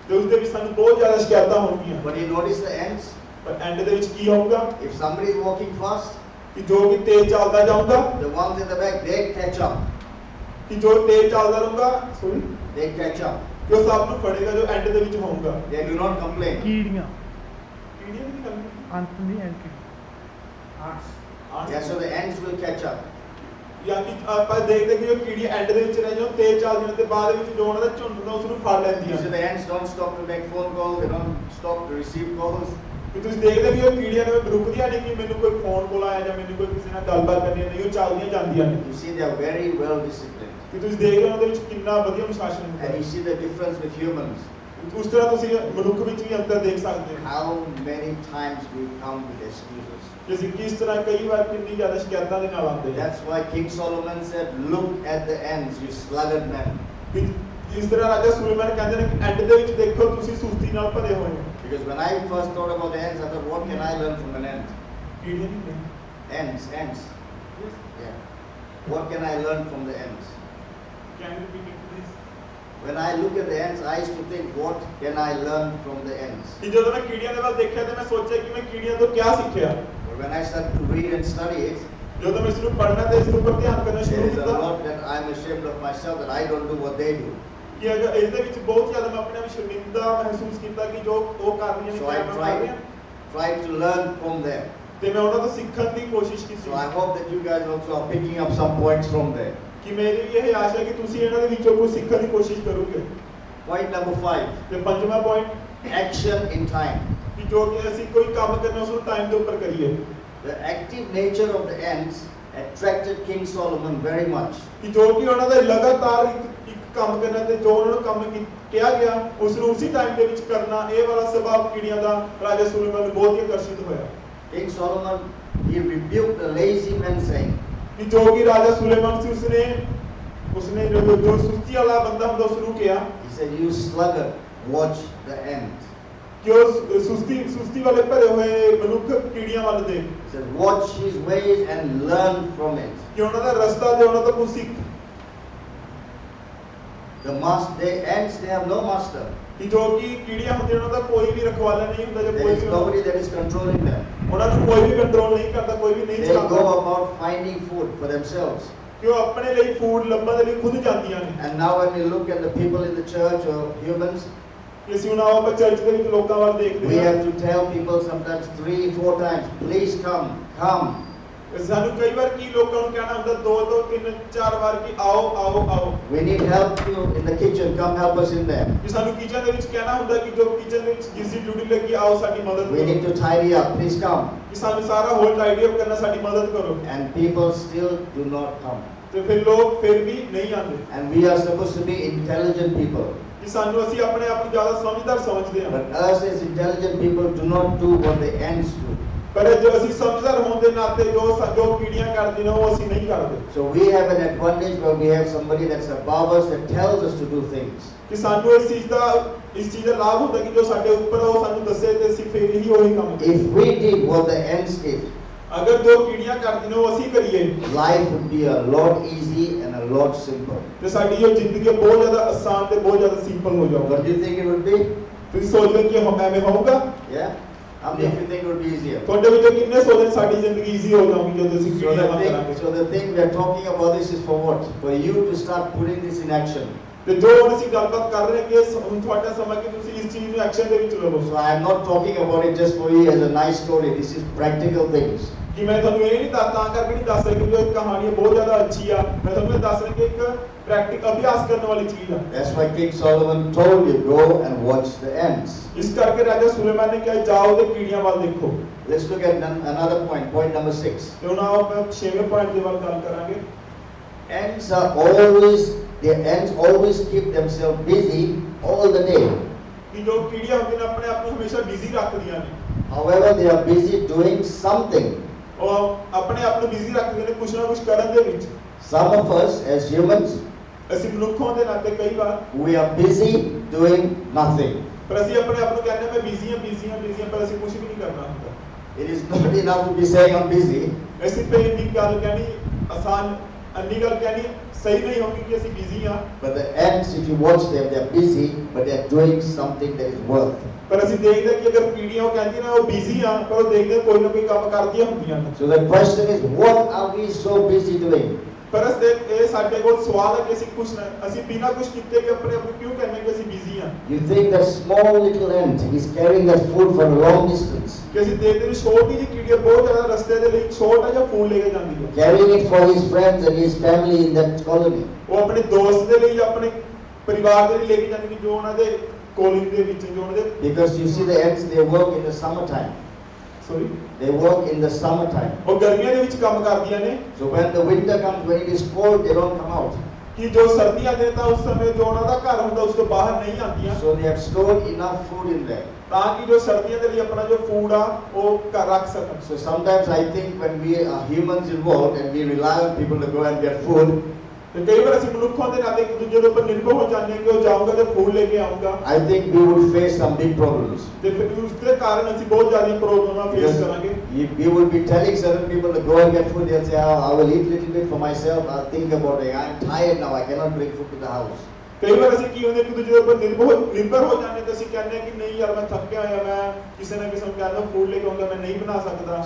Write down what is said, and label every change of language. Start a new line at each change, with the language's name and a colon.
Punjabi: ਤੇ ਉਸ ਦੇ ਵਿੱਚ ਸਾਨੂੰ ਬਹੁਤ ਜ਼ਿਆਦਾ ਸ਼ਿਕਾਇਤਾਂ ਹੋਣਗੀਆਂ।
English: But you notice the ends.
Punjabi: ਪਰ ਐਂਡ ਦੇ ਵਿੱਚ ਕੀ ਹੋਊਗਾ
English: If somebody is walking fast,
Punjabi: ਕਿ ਜੋ ਕਿ ਤੇਜ਼ ਚੱਲਦਾ ਜਾਊਗਾ
English: the ones in the back, they catch up.
Punjabi: ਕਿ ਜੋ ਤੇਜ਼ ਚੱਲਦਾ ਰਹੂਗਾ ਸੋਰੀ
English: They catch up.
Punjabi: ਕਿ ਉਹ ਸਭ ਨੂੰ ਫੜੇਗਾ ਜੋ ਐਂਡ ਦੇ ਵਿੱਚ ਹੋਊਗਾ।
English: They do not complain.
Punjabi: ਕੀੜੀਆਂ ਕੀੜੀਆਂ ਦੀ ਗੱਲ ਅੰਤ ਨਹੀਂ anti
English: Yeah, so the ends will catch up.
Punjabi: ਜਾਂ ਕਿ ਆਪਾਂ ਦੇਖਦੇ ਕਿ ਜੋ ਕੀੜੀ ਐਂਡ ਦੇ ਵਿੱਚ ਰਹਿ ਜਾਣ ਤੇਜ਼ ਚੱਲਦੀਆਂ ਤੇ ਬਾਅਦ ਵਿੱਚ ਜੋ ਉਹਨਾਂ ਦਾ ਝੁੰਡ ਹੁੰਦਾ ਉਸ ਨੂੰ ਫੜ
English: You
Punjabi: ਲੈਂਦੀਆਂ
English: see, the ants don't stop to make phone calls. They don't stop to receive calls.
Punjabi: ਕਿ ਤੁਸੀਂ ਦੇਖਦੇ ਵੀ ਉਹ ਕੀੜੀਆਂ ਨੇ ਰੁਕਦੀਆਂ ਨਹੀਂ ਕਿ ਮੈਨੂੰ ਕੋਈ ਫੋਨ ਕਾਲ ਆਇਆ ਜਾਂ ਮੈਨੂੰ ਕੋਈ ਕਿਸੇ ਨਾਲ ਗੱਲਬਾਤ ਕਰਨੀ ਹੈ, ਨਹੀਂ ਉਹ ਚੱਲਦੀਆਂ ਜਾਂਦੀਆਂ ਨੇ।
English: You see, they are very well disciplined.
Punjabi: ਕਿ ਤੁਸੀਂ ਦੇਖਦੇ ਹੋ ਉਹਦੇ ਵਿੱਚ ਕਿੰਨਾ ਵਧੀਆ ਅਨੁਸ਼ਾਸਨ ਹੁੰਦਾ
English: And
Punjabi: ਹੈ।
English: you see the difference with humans.
Punjabi: ਉਸ ਤਰ੍ਹਾਂ ਤੁਸੀਂ ਮਨੁੱਖ ਵਿੱਚ ਵੀ ਅੰਤਰ ਦੇਖ ਸਕਦੇ ਹੋ
English: How many times we come with excuses.
Punjabi: ਕਿ ਅਸੀਂ ਕਿਸ ਤਰ੍ਹਾਂ ਕਈ ਵਾਰ ਕਿੰਨੀ ਜ਼ਿਆਦਾ ਸ਼ਿਕਾਇਤਾਂ ਦੇ ਨਾਲ ਆਉਂਦੇ ਹਾਂ।
English: That's why King Solomon said, look at the ends, you sluggard men.
Punjabi: ਕਿ ਜਿਸ ਤਰ੍ਹਾਂ ਰਾਜਾ ਸੁਲੇਮਾਨ ਕਹਿੰਦੇ ਨੇ ਕਿ ਐਂਡ ਦੇ ਵਿੱਚ ਦੇਖੋ ਤੁਸੀਂ ਸੁਸਤੀ ਨਾਲ ਭਰੇ ਹੋਏ ਹੋ।
English: Because when I first thought about the ends, I thought, what can I learn from an ant?
Punjabi: ਕੀੜੀਆਂ ਨਹੀਂ
English: Ants, ants. Yeah. What can I learn from the ants? Can you repeat please When I look at the ants, I used to think, what can I learn from the ants?
Punjabi: ਕਿ ਜਦੋਂ ਮੈਂ ਕੀੜੀਆਂ ਦੇ ਵੱਲ ਦੇਖਿਆ ਤੇ ਮੈਂ ਸੋਚਿਆ ਕਿ ਮੈਂ ਕੀੜੀਆਂ ਤੋਂ ਕੀ ਸਿੱਖਿਆ।
English: But when I started to read and study it,
Punjabi: ਜਦੋਂ ਮੈਂ ਇਸ ਨੂੰ ਪੜ੍ਹਨਾ ਤੇ ਇਸ ਉੱਪਰ ਧਿਆਨ ਕਰਨਾ
English: there
Punjabi: ਸ਼ੁਰੂ
English: is a
Punjabi: ਕੀਤਾ
English: lot that I'm ashamed of myself that I don't do what they do.
Punjabi: ਕਿ ਅਗਰ ਇਸ ਦੇ ਵਿੱਚ ਬਹੁਤ ਜ਼ਿਆਦਾ ਮੈਂ ਆਪਣੇ ਆਪ ਸ਼ਰਮਿੰਦਾ ਮਹਿਸੂਸ ਕੀਤਾ ਕਿ ਜੋ ਉਹ ਕਰ ਰਹੀਆਂ ਨੇ
English: So I
Punjabi: ਮੈਂ ਕਰ ਰਿਹਾ
English: tried to learn from them.
Punjabi: ਤੇ ਮੈਂ ਉਹਨਾਂ ਤੋਂ ਸਿੱਖਣ ਦੀ ਕੋਸ਼ਿਸ਼ ਕੀਤੀ
English: So I hope that you guys also are picking up some points from there.
Punjabi: ਕਿ ਮੇਰੀ ਵੀ ਇਹ ਆਸ਼ਾ ਹੈ ਕਿ ਤੁਸੀਂ ਇਹਨਾਂ ਦੇ ਵਿੱਚੋਂ ਕੁਝ ਸਿੱਖਣ ਦੀ ਕੋਸ਼ਿਸ਼ ਕਰੋਗੇ।
English: Point number 5,
Punjabi: ਤੇ ਪੰਜਵਾਂ ਪੁਆਇੰਟ
English: action in time.
Punjabi: ਕਿ ਜੋ ਕਿ ਅਸੀਂ ਕੋਈ ਕੰਮ ਕਰਨਾ ਉਸ ਨੂੰ ਟਾਈਮ ਦੇ ਉੱਪਰ ਕਰੀਏ।
English: The active nature of the ants attracted King Solomon very much.
Punjabi: ਕਿ ਜੋ ਕਿ ਉਹਨਾਂ ਦਾ ਲਗਾਤਾਰ ਇੱਕ ਕੰਮ ਕਰਨਾ ਤੇ ਜੋ ਉਹਨਾਂ ਨੂੰ ਕੰਮ ਕਿਹਾ ਗਿਆ ਉਸ ਨੂੰ ਉਸੇ ਟਾਈਮ ਦੇ ਵਿੱਚ ਕਰਨਾ, ਇਹ ਵਾਲਾ ਸੁਭਾਅ ਕੀੜੀਆਂ ਦਾ ਰਾਜਾ ਸੁਲੇਮਾਨ ਨੂੰ ਬਹੁਤ ਹੀ ਆਕਰਸ਼ਿਤ ਹੋਇਆ।
English: King Solomon, he rebuked the lazy men saying,
Punjabi: ਕਿ ਜੋ ਕਿ ਰਾਜਾ ਸੁਲੇਮਾਨ ਸੀ ਉਸਨੇ ਜੋ ਸੁਸਤੀ ਵਾਲਾ ਬੰਦਾ ਹੁੰਦਾ ਉਸ ਨੂੰ ਕਿਹਾ
English: he said, you sluggard, watch the ant.
Punjabi: ਕਿ ਉਹ ਸੁਸਤੀ ਵਾਲੇ ਭਰੇ ਹੋਏ ਮਨੁੱਖ ਕੀੜੀਆਂ ਵੱਲ ਦੇਖ।
English: He said, watch his ways and learn from it.
Punjabi: ਕਿ ਉਹਨਾਂ ਦਾ ਰਸਤਾ ਤੇ ਉਹਨਾਂ ਤੋਂ ਕੁਝ ਸਿੱਖ।
English: The ants, they have no master.
Punjabi: ਕਿ ਜੋ ਕਿ ਕੀੜੀਆਂ ਹੁੰਦੀਆਂ ਉਹਨਾਂ ਦਾ ਕੋਈ ਵੀ ਰਖਵਾਲਾ ਨਹੀਂ ਹੁੰਦਾ ਜਾਂ
English: There
Punjabi: ਕੋਈ
English: is
Punjabi: we
English: nobody that is controlling them.
Punjabi: ਉਹਨਾਂ ਨੂੰ ਕੋਈ ਵੀ ਕੰਟਰੋਲ ਨਹੀਂ ਕਰਦਾ, ਕੋਈ ਵੀ ਨਹੀਂ
English: They go
Punjabi: ਚਲਾਉਂਦਾ
English: about finding food for themselves.
Punjabi: ਕਿ ਉਹ ਆਪਣੇ ਲਈ ਫੂਡ ਲੱਭਣ ਦੇ ਲਈ ਖੁਦ ਜਾਂਦੀਆਂ ਨੇ।
English: And now when we look at the people in the church or humans,
Punjabi: ਕਿ ਅਸੀਂ ਹੁਣ ਆਪਾਂ ਚਰਚ ਦੇ ਵਿੱਚ ਲੋਕਾਂ ਵੱਲ
English: we
Punjabi: ਦੇਖਦੇ ਹਾਂ
English: have to tell people sometimes 3, 4 times, please come, come.
Punjabi: ਸਾਨੂੰ ਕਈ ਵਾਰ ਕੀ ਲੋਕਾਂ ਨੂੰ ਕਹਿਣਾ ਹੁੰਦਾ 2 ਤੋਂ 3 4 ਵਾਰ ਕਿ ਆਓ ਆਓ ਆਓ
English: We need help you in the kitchen. Come help us in there.
Punjabi: ਕਿ ਸਾਨੂੰ ਕਿਚਨ ਦੇ ਵਿੱਚ ਕਹਿਣਾ ਹੁੰਦਾ ਕਿ ਜੋ ਕਿਚਨ ਦੇ ਵਿੱਚ ਜਿਸ ਦੀ ਡਿਊਟੀ ਲੱਗੀ ਆਓ ਸਾਡੀ ਮਦਦ
English: We
Punjabi: ਕਰੋ
English: need to tidy up. Please come.
Punjabi: ਕਿ ਸਾਨੂੰ ਸਾਰਾ ਹੋਲ ਟਾਈਡੀ ਅਪ ਕਰਨਾ ਸਾਡੀ ਮਦਦ ਕਰੋ
English: And people still do not come.
Punjabi: ਤੇ ਫਿਰ ਲੋਕ ਫਿਰ ਵੀ ਨਹੀਂ ਆਉਂਦੇ
English: And we are supposed to be intelligent people.
Punjabi: ਕਿ ਸਾਨੂੰ ਅਸੀਂ ਆਪਣੇ ਆਪ ਨੂੰ ਜ਼ਿਆਦਾ ਸਮਝਦਾਰ ਸਮਝਦੇ ਹਾਂ
English: But us as intelligent people do not do what the ants do.
Punjabi: ਪਰ ਜੋ ਅਸੀਂ ਸਮਝਦਾਰ ਹੋਣ ਦੇ ਨਾਤੇ ਜੋ ਪੀੜੀਆਂ ਕਰਦੇ ਨੇ ਉਹ ਅਸੀਂ ਨਹੀਂ ਕਰਦੇ
English: So we have an advantage where we have somebody that's above us that tells us to do things.
Punjabi: ਕਿ ਸਾਨੂੰ ਇਸ ਚੀਜ਼ ਦਾ ਲਾਭ ਹੁੰਦਾ ਕਿ ਜੋ ਸਾਡੇ ਉੱਪਰ ਆ ਉਹ ਸਾਨੂੰ ਦੱਸੇ ਤੇ ਅਸੀਂ ਫਿਰ ਹੀ ਉਹੀ ਕੰਮ ਕਰੀਏ
English: If we did what the ants did,
Punjabi: ਅਗਰ ਜੋ ਪੀੜੀਆਂ ਕਰਦੀ ਨੇ ਉਹ ਅਸੀਂ ਕਰੀਏ
English: life would be a lot easy and a lot simple.
Punjabi: ਤੇ ਸਾਡੀ ਇਹ ਜ਼ਿੰਦਗੀ ਬਹੁਤ ਜ਼ਿਆਦਾ ਆਸਾਨ ਤੇ ਬਹੁਤ ਜ਼ਿਆਦਾ ਸਿੰਪਲ ਹੋ ਜਾਊਗਾ
English: What do you think it would be?
Punjabi: ਤੁਸੀਂ ਸੋਚਦੇ ਕਿ ਐਵੇਂ ਹੋਊਗਾ
English: Yeah? How many of you think it would be easier?
Punjabi: ਤੁਹਾਡੇ ਵਿੱਚੋਂ ਕਿੰਨੇ ਸੋਚਦੇ ਸਾਡੀ ਜ਼ਿੰਦਗੀ ਈਜ਼ੀ ਹੋ ਜਾਊਗੀ ਜਦੋਂ ਅਸੀਂ ਪੀੜੀਆਂ ਕਰਾਂਗੇ
English: So the thing we are talking about this is for what? For you to start putting this in action.
Punjabi: ਤੇ ਜੋ ਹੁਣ ਅਸੀਂ ਗੱਲਬਾਤ ਕਰ ਰਹੇ ਕਿ ਹੁਣ ਤੁਹਾਡਾ ਸਮਾਂ ਕਿ ਤੁਸੀਂ ਇਸ ਚੀਜ਼ ਨੂੰ ਐਕਸ਼ਨ ਦੇ ਵਿੱਚ ਲਵੋ
English: So I am not talking about it just for you as a nice story. This is practical things.
Punjabi: ਕਿ ਮੈਂ ਤੁਹਾਨੂੰ ਇਹ ਨਹੀਂ ਤਾਂ ਕਰਕੇ ਨਹੀਂ ਦੱਸ ਰਿਹਾ ਕਿ ਜੋ ਕਹਾਣੀ ਬਹੁਤ ਜ਼ਿਆਦਾ ਅੱਛੀ ਆ ਮੈਂ ਤੁਹਾਨੂੰ ਇਹ ਦੱਸ ਰਿਹਾ ਕਿ ਇੱਕ ਪ੍ਰੈਕਟਿਕਲ ਅਭਿਆਸ ਕਰਨ ਵਾਲੀ ਚੀਜ਼ ਆ
English: That's why King Solomon told you, go and watch the ants.
Punjabi: ਇਸ ਕਰਕੇ ਰਾਜਾ ਸੁਲੇਮਾਨ ਨੇ ਕਿਹਾ ਜਾਓ ਤੇ ਕੀੜੀਆਂ ਵੱਲ ਦੇਖੋ
English: Let's look at another point, point number 6.
Punjabi: ਤੇ ਹੁਣ ਆਪਾਂ 6ਵੇਂ ਪੁਆਇੰਟ ਦੇ ਵੱਲ ਗੱਲ ਕਰਾਂਗੇ
English: The ants always keep themselves busy all the day.
Punjabi: ਕਿ ਜੋ ਕੀੜੀਆਂ ਹੁੰਦੀਆਂ ਨੇ ਆਪਣੇ ਆਪ ਨੂੰ ਹਮੇਸ਼ਾ ਬਿਜ਼ੀ ਰੱਖਦੀਆਂ ਨੇ
English: However, they are busy doing something.
Punjabi: ਉਹ ਆਪਣੇ ਆਪ ਨੂੰ ਬਿਜ਼ੀ ਰੱਖਦੇ ਨੇ ਕੁਝ ਨਾ ਕੁਝ ਕਰਨ ਦੇ ਵਿੱਚ
English: Some of us as humans,
Punjabi: ਅਸੀਂ ਮਨੁੱਖਾਂ ਦੇ ਨਾਤੇ ਕਈ ਵਾਰ
English: we are busy doing nothing.
Punjabi: ਪਰ ਅਸੀਂ ਆਪਣੇ ਆਪ ਨੂੰ ਕਹਿੰਦੇ ਮੈਂ ਬਿਜ਼ੀ ਹਾਂ ਪਰ ਅਸੀਂ ਕੁਝ ਵੀ ਨਹੀਂ ਕਰਨਾ ਹੁੰਦਾ
English: It is not enough to be saying I'm busy.
Punjabi: ਅਸੀਂ ਤੇ ਇੰਨੀ ਗੱਲ ਕਹਿਣੀ ਆਸਾਨ ਅੰਨੀ ਗੱਲ ਕਹਿਣੀ ਸਹੀ ਨਹੀਂ ਹੋਗੀ ਕਿ ਅਸੀਂ ਬਿਜ਼ੀ ਹਾਂ
English: But the ants, if you watch them, they are busy, but they are doing something that is worth.
Punjabi: ਪਰ ਅਸੀਂ ਦੇਖਦੇ ਕਿ ਅਗਰ ਪੀੜੀਆਂ ਉਹ ਕਹਿੰਦੀ ਨਾ ਉਹ ਬਿਜ਼ੀ ਆ ਪਰ ਉਹ ਦੇਖਦੇ ਕੋਈ ਨਾ ਕੋਈ ਕੰਮ ਕਰਦੀਆਂ ਹੁੰਦੀਆਂ ਨੇ
English: So the question is, what are we so busy doing?
Punjabi: ਪਰ ਇਹ ਸਾਡੇ ਕੋਲ ਸਵਾਲ ਹੈ ਕਿ ਅਸੀਂ ਬਿਨਾਂ ਕੁਝ ਕੀਤੇ ਕਿ ਆਪਣੇ ਆਪ ਨੂੰ ਕਿਉਂ ਕਹਿੰਦੇ ਕਿ ਅਸੀਂ ਬਿਜ਼ੀ ਹਾਂ
English: You think that small little ant is carrying that food for a long distance,
Punjabi: ਕਿ ਅਸੀਂ ਦੇਖਦੇ ਨੇ ਛੋਟੀ ਜਿਹੀ ਕੀੜੀ ਬਹੁਤ ਜ਼ਿਆਦਾ ਰਸਤੇ ਦੇ ਲਈ ਛੋਟਾ ਜਿਹਾ ਫੂਲ ਲੈ ਕੇ ਜਾਂਦੀ ਹੈ
English: carrying it for his friends and his family in that colony.
Punjabi: ਉਹ ਆਪਣੇ ਦੋਸਤ ਦੇ ਲਈ ਆਪਣੇ ਪਰਿਵਾਰ ਦੇ ਲਈ ਲੈ ਕੇ ਜਾਂਦੀ ਨੇ ਜੋ ਉਹਨਾਂ ਦੇ ਕੋਲੋਨੀ ਦੇ ਵਿੱਚ ਜੋ ਉਹਨਾਂ ਦੇ
English: Because you see the ants, they work in the summertime. Sorry They work in the summertime.
Punjabi: ਉਹ ਗਰਮੀਆਂ ਦੇ ਵਿੱਚ ਕੰਮ ਕਰਦੀਆਂ ਨੇ
English: So when the winter comes, when it is cold, they don't come out.
Punjabi: ਕਿ ਜੋ ਸਰਦੀਆਂ ਦੇ ਤਾਂ ਉਸ ਸਮੇਂ ਜੋ ਉਹਨਾਂ ਦਾ ਘਰ ਹੁੰਦਾ ਉਸ ਤੋਂ ਬਾਹਰ ਨਹੀਂ ਆਉਂਦੀਆਂ
English: So they have stored enough food in there.
Punjabi: ਤਾਂ ਕਿ ਜੋ ਸਰਦੀਆਂ ਦੇ ਲਈ ਆਪਣਾ ਜੋ ਫੂਡ ਆ ਉਹ ਘਰ ਰੱਖ ਸਕਣ
English: So sometimes I think when we are humans involved and we rely on people to go and get food,
Punjabi: ਤੇ ਕਈ ਵਾਰ ਅਸੀਂ ਮਨੁੱਖਾਂ ਦੇ ਨਾਤੇ ਇੱਕ ਦੂਜੇ ਦੇ ਉੱਪਰ ਨਿਰਭਰ ਹੋ ਜਾਂਦੇ ਹਾਂ ਕਿ ਉਹ ਜਾਊਗਾ ਤੇ ਫੂਡ ਲੈ ਕੇ ਆਊਗਾ
English: I think we would face some big problems.
Punjabi: ਤੇ ਫਿਰ ਉਸ ਦੇ ਕਾਰਨ ਅਸੀਂ ਬਹੁਤ ਜ਼ਿਆਦਾ ਪ੍ਰੋਬਲਮਾਂ ਫੇਸ ਕਰਾਂਗੇ
English: If we would be telling certain people to go and get food, they'll say, oh, I will eat little bit for myself, I'll think about it, I'm tired now, I cannot bring food to the house.
Punjabi: ਕਈ ਵਾਰ ਅਸੀਂ ਕੀ ਹੁੰਦੇ ਇੱਕ ਦੂਜੇ ਦੇ ਉੱਪਰ ਨਿਰਭਰ ਹੋ ਜਾਂਦੇ ਤੇ ਅਸੀਂ ਕਹਿੰਦੇ ਕਿ ਨਹੀਂ ਯਾਰ ਮੈਂ ਥੱਕਿਆ ਹੋਇਆ ਮੈਂ ਕਿਸੇ ਨਾ ਕਿਸੇ ਨੂੰ ਕਹਿੰਦਾ ਫੂਡ ਲੈ ਕੇ ਆਉਂਦਾ ਮੈਂ ਨਹੀਂ ਬਣਾ ਸਕਦਾ